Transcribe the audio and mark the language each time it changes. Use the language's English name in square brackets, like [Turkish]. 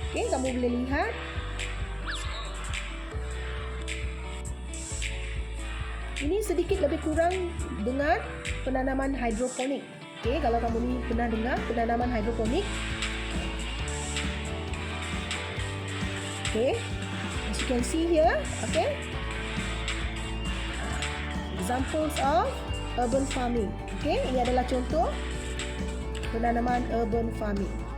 [Malay] Kamu boleh lihat. Ini sedikit lebih kurang dengan penanaman hidroponik. Kalau kamu ni pernah dengar penanaman hidroponik. [English] As you can see here, examples of urban farming. [Malay] Ini adalah contoh penanaman urban farming.